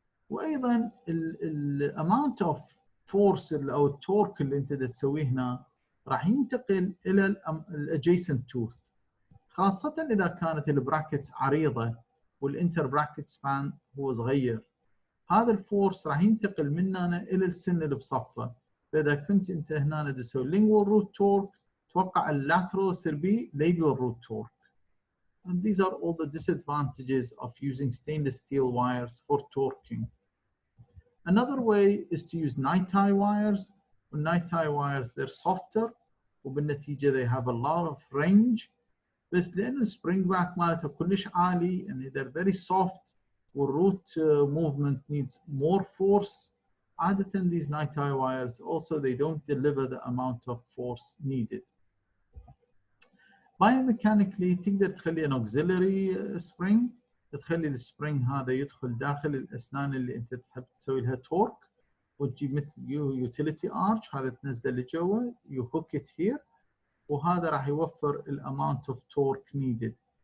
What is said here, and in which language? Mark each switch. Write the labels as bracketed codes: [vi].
[ar] وايضا ال [en] amount of force [ar] او التورك اللي انت تسويه هنا راح ينتقل الى الادجيسنت توث، خاصه اذا كانت البراكتس عريضه والانتر براكت سبان هو صغير. هذا الفورس راح ينتقل من هنا الى السن اللي بصفه. فاذا كنت انت هنا تسوي lingual root torque، توقع اللاترال يصير بيه labial root torque. [en] And these are all the disadvantages of using stainless steel wires for torquing. Another way is to use night tie wires. Night tie wires they're softer [ar] وبالنتيجة [en] they have a lot of range، [ar] بس لأن السبرينج باك مالتها كلش عالي [en] and they're very soft والroot movement needs more force. عادة these night tie wires also they don't deliver the amount of force needed. [ar] Biomechanically تقدر تخلي [en] an auxiliary spring، [ar] تخلي السبرينج هذا يدخل داخل الأسنان اللي أنت تحب تسوي لها تورك، وتجيب مثل يوتيليتي ارش هذا تنزله لجوا [en] you hook at here, [ar] وهذا راح يوفر الاماونت اوف تورك نيدد.